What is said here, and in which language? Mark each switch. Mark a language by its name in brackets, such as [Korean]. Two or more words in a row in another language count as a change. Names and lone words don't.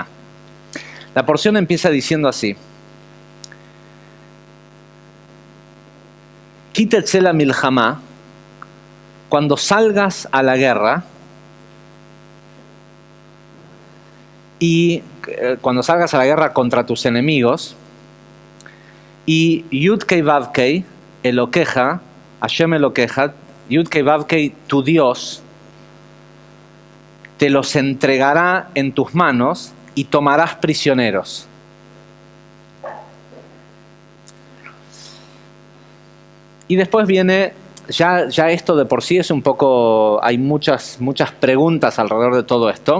[Spanish] La porción empieza diciendo así: [Hebrew] כי תצא למלחמה, [Spanish] cuando salgas a la guerra, y cuando salgas a la guerra contra tus enemigos, y [Hebrew] יוד קי ואו קי אלקיך, השם אלקיך, יוד קי ואו קי, [Spanish] tu Dios, te los entregará en tus manos y tomarás prisioneros. Y después viene, ya esto de por sí es un poco, hay muchas preguntas alrededor de todo esto.